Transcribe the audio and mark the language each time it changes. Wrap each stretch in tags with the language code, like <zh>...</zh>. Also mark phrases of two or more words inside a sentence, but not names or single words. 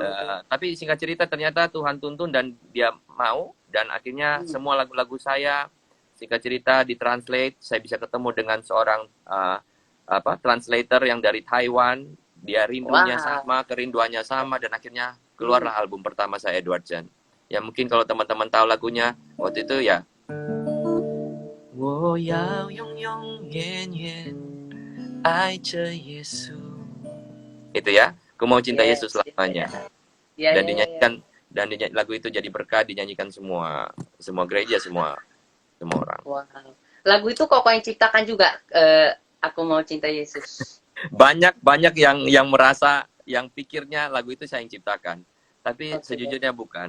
<id>Tapi singkat cerita ternyata Tuhan tuntun dan dia mau, dan akhirnya semua lagu-lagu saya singkat cerita ditranslate. Saya bisa ketemu dengan seorang translator yang dari Taiwan. Dia rindunya sama, kerinduannya sama, dan akhirnya keluarlah album pertama saya, Edward Chen. Ya mungkin kalau teman-teman tahu lagunya waktu itu ya.</id> <zh>我要永永远远爱着耶稣.</zh> <id>Itu ya, aku mau cinta Yesus selamanya. Dan dinyanyikan, dan lagu itu jadi berkah, dinyanyikan semua gereja, semua orang. Wow. Lagu itu kok yang ciptakan juga, aku mau cinta Yesus. Banyak yang merasa, yang pikirnya lagu itu saya yang ciptakan, tapi sejujurnya bukan.</id>